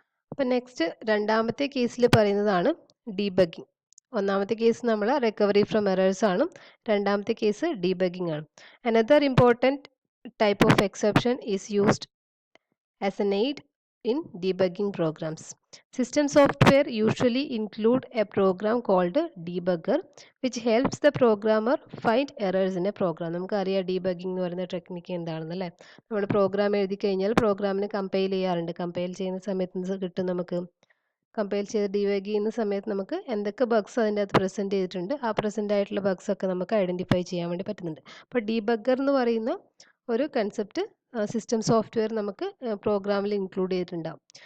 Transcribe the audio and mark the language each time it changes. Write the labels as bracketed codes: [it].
[ml] അപ്പം നെക്സ്റ്റ് രണ്ടാമത്തെ കേസിൽ പറയുന്നതാണ് ഡീബഗിങ്. ഒന്നാമത്തെ കേസ് നമ്മൾ റിക്കവറി ഫ്രം എറേഴ്സ് ആണ്, രണ്ടാമത്തെ കേസ് ഡീബഗിങ് ആണ്. [en] Another important type of exception is used as an aid in debugging programs. System software usually include a program called debugger which helps the programmer find errors in a program. [ml] നമുക്കറിയാം debugging എന്ന് പറയുന്ന technique എന്താണെന്നല്ലേ. നമ്മൾ programme എഴുതി കഴിഞ്ഞാൽ പ്രോഗ്രാമിന് compile ചെയ്യാറുണ്ട്. Compile ചെയ്യുന്ന സമയത്ത് കിട്ടും നമുക്ക്, കമ്പൈൽ ചെയ്ത് ഡീബഗ് ചെയ്യുന്ന സമയത്ത് നമുക്ക് എന്തൊക്കെ ബഗ്സ് അതിൻ്റെ അകത്ത് പ്രസൻറ്റ് ചെയ്തിട്ടുണ്ട്, ആ പ്രസൻ്റ് ആയിട്ടുള്ള ബഗ്സ് ഒക്കെ നമുക്ക് ഐഡൻറ്റിഫൈ ചെയ്യാൻ വേണ്ടി പറ്റുന്നുണ്ട്. അപ്പോൾ ഡീബഗർ എന്ന് പറയുന്ന ഒരു കൺസെപ്റ്റ് സിസ്റ്റം സോഫ്റ്റ്വെയർ നമുക്ക് പ്രോഗ്രാമിൽ ഇൻക്ലൂഡ് ചെയ്തിട്ടുണ്ടാവും.